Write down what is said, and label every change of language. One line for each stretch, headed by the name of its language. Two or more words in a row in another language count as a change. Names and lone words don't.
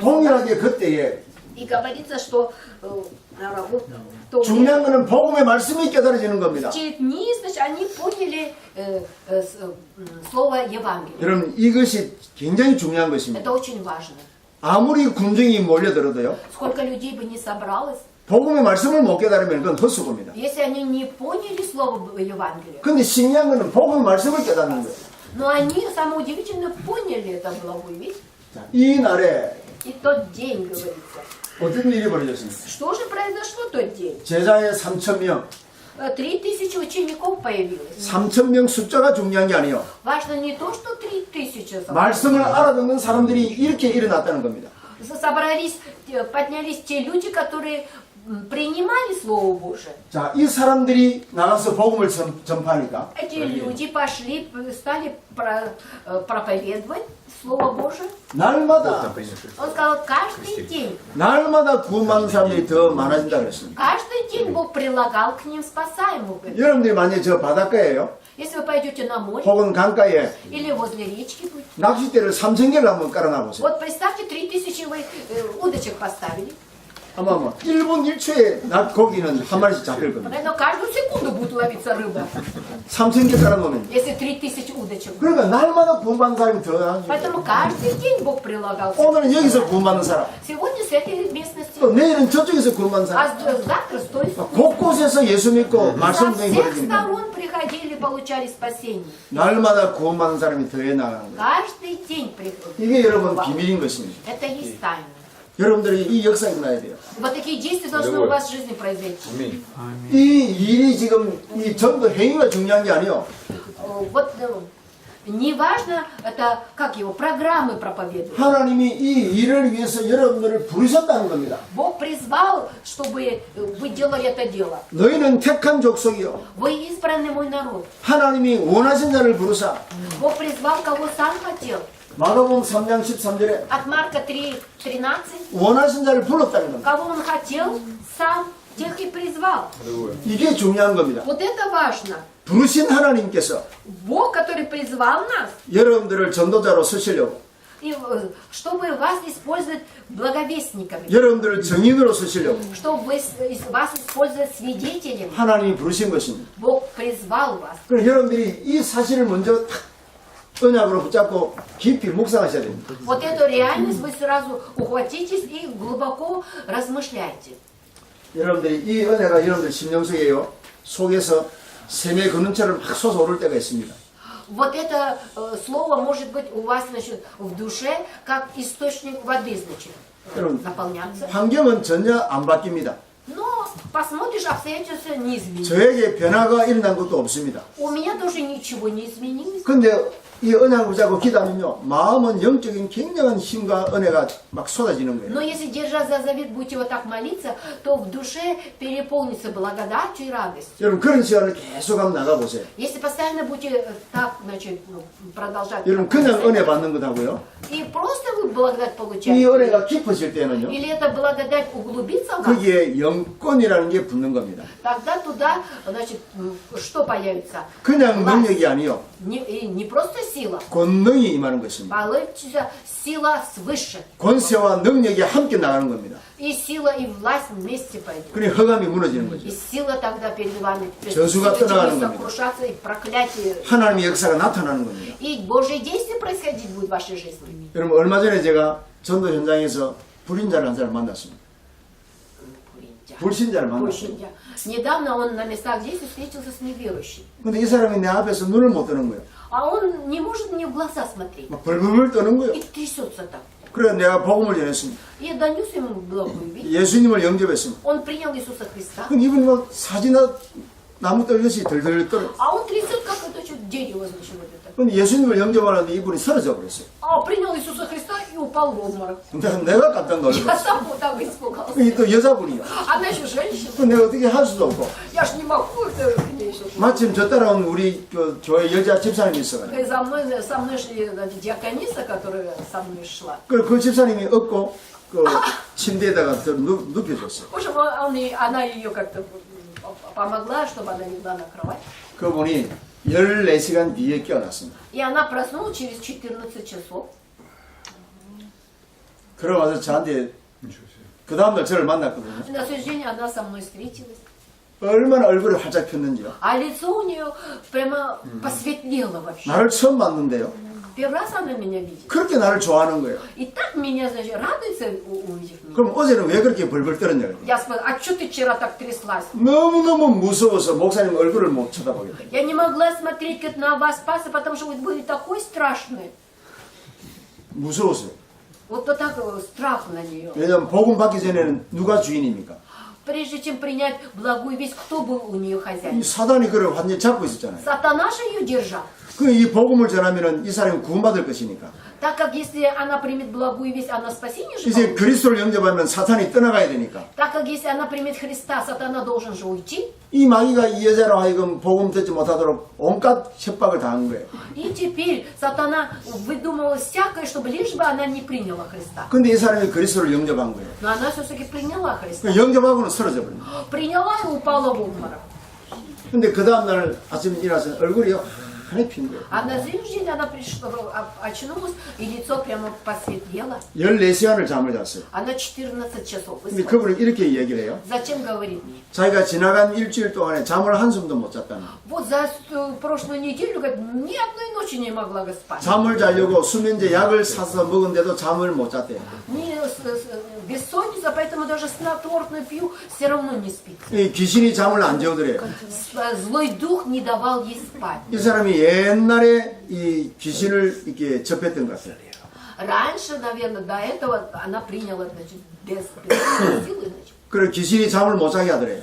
Korean: 동일하게 그때에
Russian: и говорится, что в то
Korean: 중요한 것은 복음의 말씀이 깨달아지는 겁니다.
Russian: в те дни, значит, они поняли слово Евангелия.
Korean: 여러분 이것이 굉장히 중요한 것입니다.
Russian: Это очень важно.
Korean: 아무리 군중이 몰려들어도요.
Russian: Сколько людей бы не собралось,
Korean: 복음의 말씀을 못 깨달으면 그건 헛수고입니다.
Russian: если они не поняли слово Евангелия.
Korean: 근데 신기한 것은 복음의 말씀을 깨닫는 거예요.
Russian: Но они, самое удивительное, поняли это благую весть.
Korean: 자, 이 날에
Russian: И тот день, говорится.
Korean: 어떤 일이 벌어졌습니까?
Russian: Что же произошло в тот день?
Korean: 제자의 3,000명.
Russian: 3000 учеников появилось.
Korean: 3,000명 숫자가 중요한 게 아니에요.
Russian: Важно не то, что 3000
Korean: 말씀을 알아듣는 사람들이 이렇게 일어났다는 겁니다.
Russian: собрались, поднялись те люди, которые принимали Слово Божие.
Korean: 자, 이 사람들이 나가서 복음을 전파하니까
Russian: Эти люди пошли, стали проповедовать Слово Божие.
Korean: 날마다
Russian: Он сказал, каждый день,
Korean: 날마다 구원받는 사람들이 더 많아진다 그랬습니다.
Russian: каждый день Бог прилагал к ним спасаемых.
Korean: 여러분들이 만약에 저 바닷가에요,
Russian: Если вы пойдете на море
Korean: 혹은 강가에
Russian: или возле речки, будете,
Korean: 낚싯대를 3,000개를 한번 깔아놔 보세요.
Russian: вот представьте, 3000 вы удочек поставили.
Korean: 아마 1분 1초에 고기는 한 마리씩 잡힐 겁니다.
Russian: Но каждую секунду будет ловиться рыба,
Korean: 3,000개 깔아놓으면.
Russian: если 3000 удочек.
Korean: 그러니까 날마다 구원받는 사람이 더 나아지죠.
Russian: Поэтому каждый день Бог прилагал.
Korean: 오늘은 여기서 구원받는 사람,
Russian: Сегодня с этой местности,
Korean: 또 내일은 저쪽에서 구원받는 사람.
Russian: а завтра с той стороны.
Korean: 곳곳에서 예수 믿고
Russian: Со
Korean: 말씀 등이
Russian: всех
Korean: 벌어지는 거예요.
Russian: сторон приходили, получали спасение.
Korean: 날마다 구원받는 사람이 더해 나가는 거예요.
Russian: Каждый день приходили.
Korean: 이게 여러분 비밀인 것입니다.
Russian: Это есть тайна.
Korean: 여러분들이 이 역사가 일어나야 돼요.
Russian: Вот такие действия должны у вас в жизни произойти.
Korean: 이 일이 지금 이 전도 행위가 중요한 게 아니요.
Russian: Вот не важно, это как его, программы проповедуют.
Korean: 하나님이 이 일을 위해서 여러분들을 부르셨다는 겁니다.
Russian: Бог призвал, чтобы вы делали это дело.
Korean: 너희는 택한 족속이요.
Russian: Вы избранный мой народ.
Korean: 하나님이 원하신 자를 부르사.
Russian: Бог призвал, кого сам хотел.
Korean: 마가복음 3장 13절에
Russian: От Марка 3:13.
Korean: 원하신 자를 불렀다는 겁니다.
Russian: Кого он хотел, сам тех и призвал.
Korean: 이게 중요한 겁니다.
Russian: Вот это важно.
Korean: 부르신 하나님께서
Russian: Бог, который призвал нас,
Korean: 여러분들을 전도자로 쓰시려고,
Russian: и чтобы вас использовать благовестниками,
Korean: 여러분들을 증인으로 쓰시려고
Russian: чтобы вас использовать свидетелями.
Korean: 하나님이 부르신 것입니다.
Russian: Бог призвал вас.
Korean: 그럼 여러분들이 이 사실을 먼저 탁 언약으로 붙잡고 깊이 묵상하셔야 됩니다.
Russian: Вот эту реальность вы сразу ухватитесь и глубоко размышляйте.
Korean: 여러분들이 이 은혜가 여러분들 심령 속에서 샘의 근원처럼 막 솟아오를 때가 있습니다.
Russian: Вот это слово может быть у вас, значит, в душе, как источник воды, значит,
Korean: 여러분,
Russian: наполняться.
Korean: 환경은 전혀 안 바뀝니다.
Russian: Но посмотришь, обстоятельства не изменились.
Korean: 저에게 변화가 일어난 것도 없습니다.
Russian: У меня тоже ничего не изменилось.
Korean: 근데 이 언약을 붙잡고 기도하면요, 마음은 영적인 굉장한 힘과 은혜가 막 쏟아지는
Russian: Но
Korean: 거예요.
Russian: если, держа за завет, будете вот так молиться, то в душе переполнится благодатью и радостью.
Korean: 여러분 그런 시간을 계속 한번 나가보세요.
Russian: Если постоянно будете так, значит, продолжать
Korean: 여러분 그냥 은혜 받는 것하고요,
Russian: и просто вы благодать
Korean: 이
Russian: получаете,
Korean: 은혜가 깊어질 때는요,
Russian: или эта благодать углубится в вас,
Korean: 거기에 영권이라는 게 붙는 겁니다.
Russian: тогда туда, значит, что появится?
Korean: 그냥
Russian: Власть.
Korean: 능력이 아니요,
Russian: И не просто сила,
Korean: 권능이 임하는 것입니다.
Russian: получится сила свыше.
Korean: 권세와 능력이 함께 나가는 겁니다.
Russian: И сила, и власть вместе пойдут.
Korean: 그러니 허감이 무너지는
Russian: И
Korean: 거죠.
Russian: сила тогда перед вами
Korean: 저주가 떠나가는 겁니다.
Russian: сокрушаться, и проклятие.
Korean: 하나님의 역사가 나타나는 겁니다.
Russian: И Божье действие происходить будет в вашей жизни.
Korean: 여러분 얼마 전에 제가 전도 현장에서 불인자를 한 사람 만났습니다. 불신자를 만났습니다. 불신자.
Russian: Недавно он на местах действия встретился с неверующим.
Korean: 근데 이 사람이 내 앞에서 눈을 못 뜨는 거예요.
Russian: А он не может мне в глаза смотреть.
Korean: 막 벌벌 떠는 거예요.
Russian: И трясется так.
Korean: 그래서 내가 복음을 전했습니다.
Russian: И я донес ему благую весть.
Korean: 예수님을 영접했습니다.
Russian: Он принял Иисуса Христа.
Korean: 근데 이분이 막 사지나 나무 떨듯이 덜덜 떨어.
Russian: А он трясет, как это что дерево, значит, вот это.
Korean: 근데 예수님을 영접하는데 이분이 쓰러져 버렸어요.
Russian: А принял Иисуса Христа и упал в обморок.
Korean: 내가 깜짝
Russian: Я
Korean: 놀랐어요.
Russian: сам вот так испугался.
Korean: 이게 또 여자분이야.
Russian: Она еще женщина.
Korean: 그 내가 어떻게 할 수도 없고.
Russian: Я ж не могу это к ней что-то.
Korean: 마침 저 따라온 우리 그 교회 여자 집사님이 있어가지고.
Russian: И со мной шли значит, диакониса, которая со мной шла.
Korean: 그 집사님이 업고 그 침대에다가 눕혀줬어요.
Russian: В общем, она ее как-то помогла, чтобы она легла на кровать.
Korean: 그분이 14시간 뒤에 깨어났습니다.
Russian: И она проснулась через 14 часов.
Korean: 그러고 저한테 그 다음날 저를 만났거든요.
Russian: На следующий день она со мной встретилась.
Korean: 얼마나 얼굴을 활짝 폈는지요.
Russian: А лицо у нее прямо посветлело вообще.
Korean: 나를 처음 봤는데요.
Russian: Первый раз она меня видит.
Korean: 그렇게 나를 좋아하는 거예요.
Russian: И так меня, значит, радуется, увидев меня.
Korean: 그럼 어제는 왜 그렇게 벌벌 떨었냐.
Russian: Я спрашиваю, а что ты вчера так тряслась?
Korean: 너무너무 무서워서 목사님 얼굴을 못 쳐다보겠다.
Russian: Я не могла смотреть как на вас, пастор, потому что вы были такой страшный.
Korean: 무서웠어요.
Russian: Вот так страх на нее.
Korean: 왜냐하면 복음 받기 전에는 누가 주인입니까?
Russian: Прежде чем принять благую весть, кто был у нее
Korean: 이
Russian: хозяин?
Korean: 사단이 그를 완전히 잡고 있었잖아요.
Russian: Сатана же ее держал.
Korean: 그 이 복음을 전하면은 이 사람이 구원받을 것이니까.
Russian: Так как если она примет благую весть, она спасение же
Korean: 이제
Russian: получит.
Korean: 그리스도를 영접하면 사탄이 떠나가야 되니까.
Russian: Так как если она примет Христа, сатана должен же уйти.
Korean: 이 마귀가 이 여자로 하여금 복음 듣지 못하도록 온갖 협박을 당한 거예요.
Russian: И теперь сатана выдумывала всякое, чтобы лишь бы она не приняла Христа.
Korean: 근데 이 사람이 그리스도를 영접한 거예요.
Russian: Но она все-таки приняла Христа.
Korean: 그 영접하고는 쓰러져 버립니다.
Russian: Приняла и упала в обморок.
Korean: 근데 그 다음날 아침에 일어나서 얼굴이 환히 핀 거예요.
Russian: А на следующий день она пришла, очнулась, и лицо прямо посветлело.
Korean: 14시간을 잠을 잤어요.
Russian: Она 14 часов
Korean: 근데
Russian: выспалась.
Korean: 그분은 이렇게 얘기를 해요.
Russian: Зачем говорит мне?
Korean: 자기가 지나간 일주일 동안에 잠을 한숨도 못 잤다는.
Russian: Вот за прошлую неделю, говорит, ни одной ночи не могла спать.
Korean: 잠을 자려고 수면제 약을 사서 먹은데도 잠을 못 잤대요.
Russian: Бессонница, поэтому даже снотворную пью, все равно не спит.
Korean: 이 귀신이 잠을 안 재우더래요.
Russian: Злой дух не давал ей спать.
Korean: 이 사람이 옛날에 이 귀신을 이렇게 접했던 것 같아요.
Russian: Раньше, наверное, до этого она приняла, значит, без силы, значит.
Korean: 그래 귀신이 잠을 못 자게 하더래요.